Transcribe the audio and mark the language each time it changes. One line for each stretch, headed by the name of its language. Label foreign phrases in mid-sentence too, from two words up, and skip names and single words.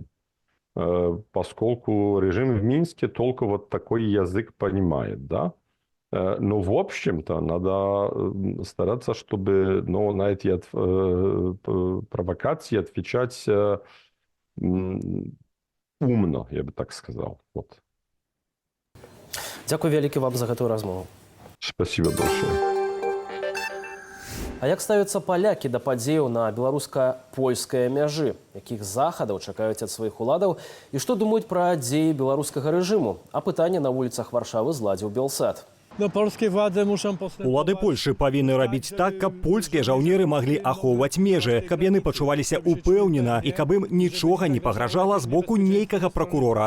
Russian: Поскольку режим в Минске только вот такой язык понимает, да. Но в общем-то надо стараться, чтобы на эти провокации отвечать умно, я бы так сказал. Вот.
Belarusian: Дякую вялікі вам за гэтую размову.
Russian: Спасибо большое.
Belarusian: А як ставяцца палякі да падзеяў на беларуска-польскай мяжы? Якіх захадаў чакаюць ад сваіх уладаў? І што думаюць пра дзеі беларускага рэжыму? А пытанне на вуліцах Варшавы зладзіў Белсат.
Polish: No, polskie władze muszą postępować.
Belarusian: Улады Польшы павінны рабіць так, каб польскія жаўнеры маглі ахоўваць межы, каб яны пачуваліся упэўнена і каб ім нічога не пагражала з боку нейкага пракурора.